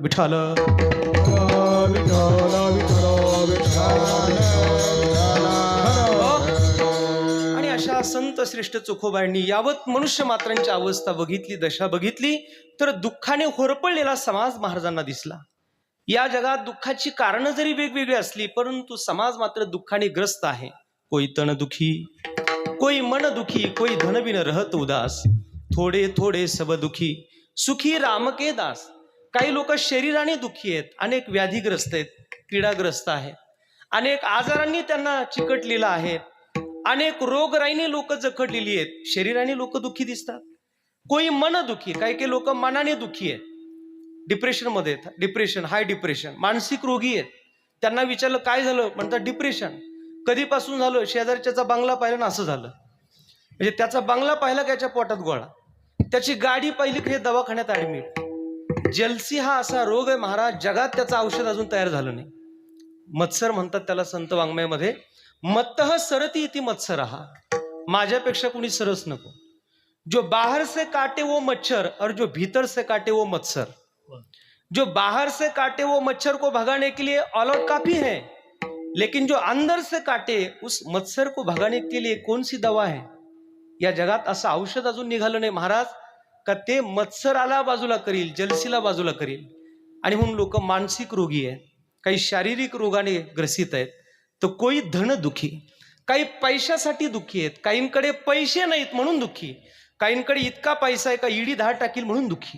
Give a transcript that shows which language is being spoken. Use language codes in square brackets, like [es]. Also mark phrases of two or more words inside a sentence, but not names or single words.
[mr] विठ्ठल आणि अशा संत श्रेष्ठ चोखोबायांनी यावत मनुष्य मात्रांची अवस्था बघितली, दशा बघितली, तर दुःखाने होरपळलेला समाज महाराजांना दिसला. या जगात दुःखाची कारणं जरी वेगवेगळी असली, परंतु समाज मात्र दुःखाने ग्रस्त आहे. [hi] कोई तन दुखी, कोई मन दुखी, कोई धन बिन रहत उदास, थोडे थोडे सब दुखी, सुखी राम के दास. [mr] काही लोक शरीराने दुखी आहेत, अनेक व्याधीग्रस्त आहेत, पीडाग्रस्त आहेत, अनेक आजारांनी त्यांना चिकटलेलं आहे, अनेक रोगराईने लोक जखडलेली आहेत, शरीराने लोक दुखी दिसतात. [hi] कोई मन दुखी, [mr] काही लोक मनाने दुखी आहेत, डिप्रेशन मध्ये, [en] depression, high depression, [mr] मानसिक रोगी आहेत. त्यांना विचारलं काय झालं, म्हणतात डिप्रेशन. कधीपासून झालं, शेजारच्याचा बंगला पाहिला ना असं झालं. म्हणजे त्याचा बंगला पाहिला की त्याच्या पोटात गोळा, त्याची गाडी पाहिली की दवाखान्यात ऍडमिट. जलसी हा असा रोग आहे महाराज, जगात त्याचं औषध अजून तयार झालं नाही. मत्सर म्हणतात त्याला संत वाङ्मयामध्ये, [sa] मत्तः सरती इति मत्सरहा, [mr] माझ्यापेक्षा कुणी सरस नको. [hi] जो बाहर से काटे वो मच्छर और जो भीतर से काटे वो मत्सर. जो बाहर से काटे वो मच्छर को भगाने के लिए ऑल आउट काफी है, लेकिन जो अंदर से काटे उस मत्सर को भगाने के लिए कौन सी दवा है. [mr] या जगात असं औषध अजून निघालं नाही महाराज का ते मत्सराला बाजूला करील, जलसीला बाजूला करील. आणि म्हणून लोक मानसिक रोगी आहेत, काही शारीरिक रोगाने ग्रसित आहेत, तर [hi] कोई धन दुखी, [mr] काही पैशासाठी दुखी आहेत, काहींकडे पैसे नाहीत म्हणून दुखी, काहींकडे इतका पैसा आहे का ईडी धाड टाकील म्हणून दुखी.